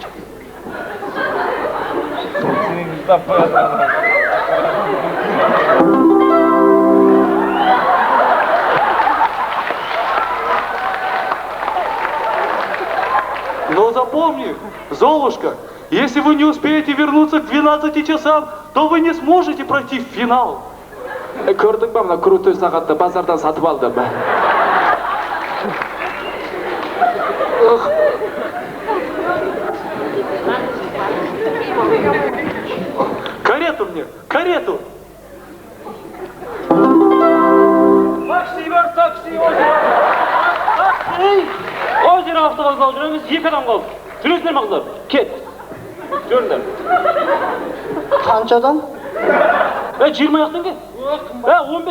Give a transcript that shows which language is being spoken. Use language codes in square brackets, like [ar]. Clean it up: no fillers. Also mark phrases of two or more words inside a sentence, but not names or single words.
[ru] Но запомни, Золушка, если вы не успеете вернуться к 12 часам, то вы не сможете пройти в финал. [kk] Көрдің ба, мына крутой сағатты базардан сатып алдым. [ru] Карету мне, карету! [kk] Такси бар, такси, озеро! Озеро автовокзал жүреміз, 2 адам қалды. Жүресіңдер ме қыздар? Кет! Жүріңдер. Қаншадан? 20 аяқтан кет. 15.